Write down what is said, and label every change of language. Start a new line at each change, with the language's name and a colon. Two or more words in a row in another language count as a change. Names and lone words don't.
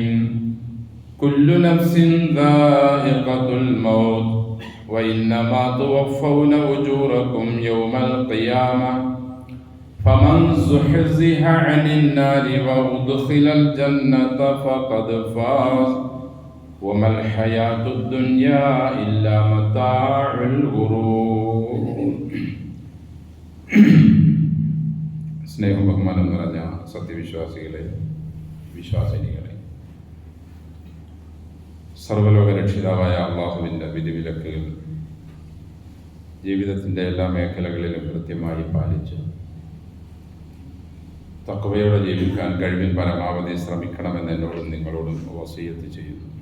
Arabic: كل نفس ذائقة الموت وإنما توفون أجوركم يوم القيامة فمن زحزح عن النار وأدخل الجنة فقد فاز وما الحياة الدنيا إلا متاع الغرور.
Malayalam: സ്നേഹം ബഹുമാനം നിറഞ്ഞ സത്യവിശ്വാസികളെ, വിശ്വാസിനികളെ, സർവ്വലോക രക്ഷിതാവായ അള്ളാഹുവിൻ്റെ വിധിവിലക്കുകൾ ജീവിതത്തിൻ്റെ എല്ലാ മേഖലകളിലും കൃത്യമായി പാലിച്ച് തഖ്വയോടെ ജീവിക്കാൻ കഴിവിൻ പരമാവധി ശ്രമിക്കണമെന്ന് എന്നോടും നിങ്ങളോടും വസിയത്ത് ചെയ്യുന്നു.